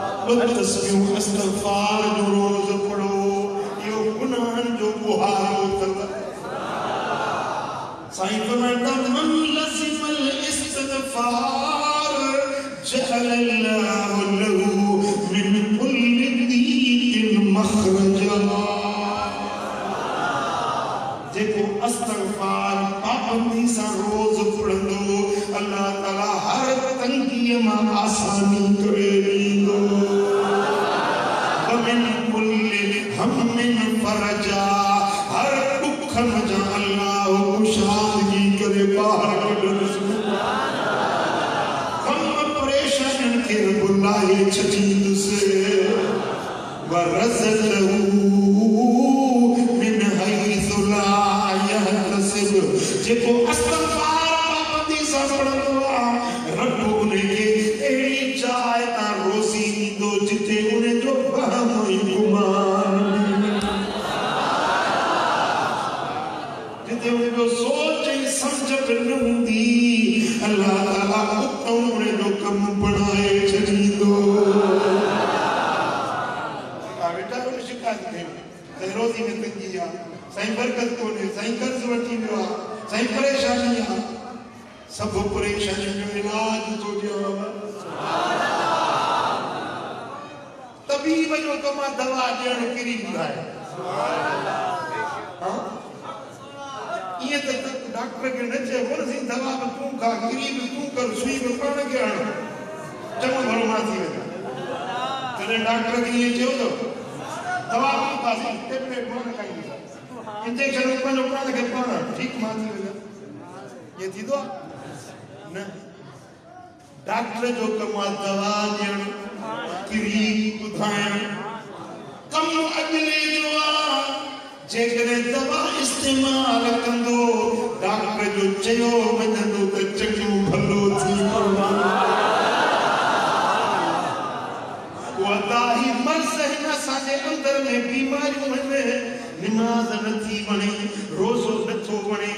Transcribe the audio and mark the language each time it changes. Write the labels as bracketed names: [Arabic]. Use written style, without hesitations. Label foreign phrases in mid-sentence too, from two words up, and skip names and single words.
[Sindhi] तस्बीह इस्तग़फ़ार जो रोज पढ़ो यो गुनाहन जो बुहारो तब साईं फरमाता [Arabic] من لزم الاستغفار جعل الله له من كل دين مخرجا [Sindhi] जेको इस्तग़फ़ार पाबंदी सा रोज पढ़ंदो अल्लाह ताला हर तंगी मां आसानी करे दींदो [Arabic] ومن كل هم فرجا [Sindhi] हर दुख जा अल्लाह कुशादगी करे बाहर कढंदो [Arabic] سبحان الله [Sindhi] हम परेशान के बुलाए छजीद से [Arabic] ورزقه من حيث لا يحتسب [Sindhi] जेको इस्तग़फ़ार पाबंदी सा पढ़ंदो रब उनके एड़ी जाए ता रोज़ी दींदो जिते उन्हें जो वहम गुमान जिते उन्हें जो सोच समझ न हुंदी अल्लाह ताला उन्हें जो कम बनाए छॾींदो बेटा को शिकायत कयो त रोज़ी में तंगी आ साईं बरकत कोने साईं कर्ज वठी वियो आ साईं परेशानी आ सब परेशानी जो इलाज तो दियो [Arabic] سبحان الله [Sindhi] तबीब जो कमा दवा ॾियण किरी ॿुधाए [Arabic] سبحان الله [Sindhi] हां ये तो डॉक्टर के न चए बोल सी दवा में तू खा किरी में तू कर सुई में पाण के हण चङो भलो मां थी वेंदा तने डॉक्टर के ये चयो तो दवा को पासी टेबलेट कोन खाई इंजेक्शन ऊपर ऊपर के पाण ठीक मां थी वेंदा ये थी दो न डॉक्टर जो कमा दवा ॾियण किरी ॿुधाइण कम अगले जो आ जेकरे दवा इस्तेमाल कंदो डॉक्टर जो चयो वञंदो त चङो भलो थी वदाही मर्ज़ हिन असांजे अंदर में बीमारियूं आहिनि नमाज़ नथी वणे रोज़ो नथो वणे